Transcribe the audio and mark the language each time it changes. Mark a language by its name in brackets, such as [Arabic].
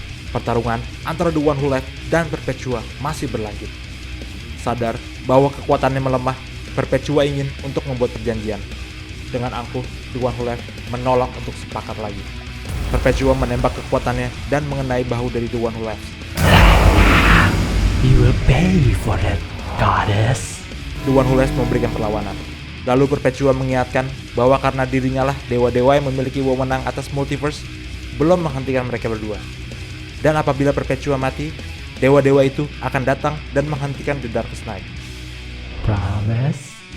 [Indonesian] Pertarungan antara The One Who Laughs dan Perpetua masih berlanjut. Sadar bahwa kekuatannya melemah, Perpetua ingin untuk membuat perjanjian. Dengan angkuh, The One Who Laughs menolak untuk sepakat lagi. Perpetua menembak kekuatannya dan mengenai bahu dari The One Who Laughs. [English] You will pay for that, goddess. [Indonesian] The One Who Laughs memberikan perlawanan. Lalu Perpetua mengingatkan bahwa karena dirinya lah dewa-dewa yang memiliki wewenang atas multiverse, belum menghentikan mereka berdua. Dan apabila Perpetua mati, dewa-dewa itu akan datang dan menghentikan The Darkest Knight. [English] Promise?